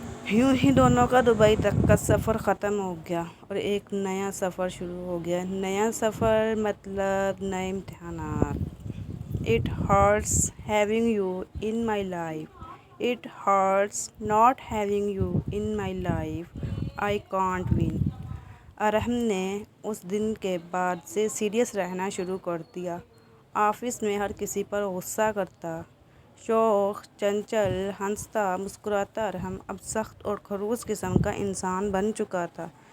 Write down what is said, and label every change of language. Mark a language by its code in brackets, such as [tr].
[ur] یوں ہی دونوں کا دبئی تک کا سفر ختم ہو گیا اور ایک نیا سفر شروع ہو گیا۔ نیا سفر مطلب نئے امتحانات۔ [en] It hurts having you in my life. It hurts not having you in my life. I can't win. [ur] ارحم نے اس دن کے بعد سے سیریس رہنا شروع کر دیا۔ آفس میں ہر کسی پر غصہ کرتا، شوخ، چنچل، ہنستا، مسکراتا ارحم اب سخت اور خڑوس قسم کا انسان بن چکا تھا۔